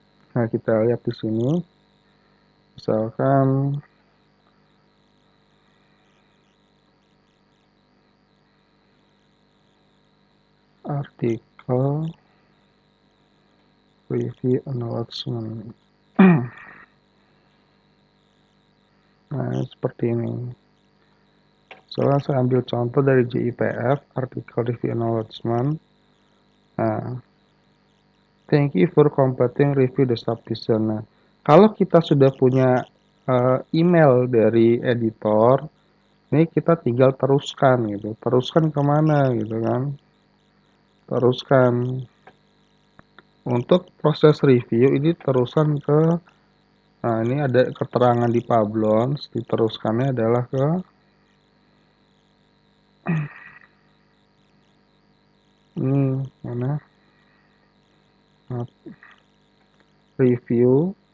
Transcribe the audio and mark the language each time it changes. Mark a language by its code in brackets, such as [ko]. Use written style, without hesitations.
[id] Nah, kita lihat di sini. Misalkan artikel review acknowledgement. Nah, seperti ini. Soalnya saya ambil contoh dari JIPF, artikel review acknowledgement. [en] Nah, thank you for completing review the submission. [id] Nah, kalau kita sudah punya email dari editor, ini kita tinggal teruskan gitu. Teruskan kemana gitu kan? Teruskan untuk proses review ini teruskan ke, nah ini ada keterangan di Pablon, diteruskannya adalah ke ini mana, nah, review